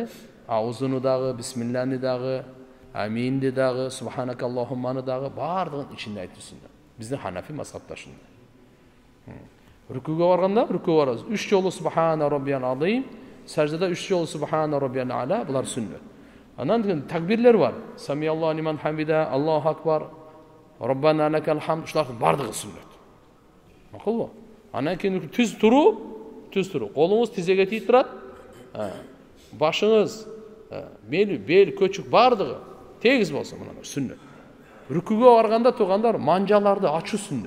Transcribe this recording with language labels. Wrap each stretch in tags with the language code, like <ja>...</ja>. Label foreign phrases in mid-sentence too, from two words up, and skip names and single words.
<ky>Аузуну дагы, бисмилланы дагы, аминди дагы, субханакаллахумманы дагы баардыгын ичинде айтуу сүннөт. Биздин Ханафи мазхабта ушундай. Рүкүгө барганда, рүкүгө барабыз. 3 жолу</ky> <ar>سبحان ربي العظيم,</ar> <ky>саждада 3 жолу</ky> <ar>سبحان ربي الأعلى,</ar> <ky>булар сүннөт. Анан деген такбирлер бар.</ky> <ar>سمع الله لمن حمده الله أكبر ربنا لك الحمد,</ar> <ky>ушулардын баардыгы сүннөт. Макулбу? Анан кийин түз туруу. Колуңуз тизеге тийип турат. Башыңыз, бел, көчүк баардыгы тегиз болсо мына сүннөт. Рүкүгө барганда тургандар манжаларды ачуу сүннөт.</ky>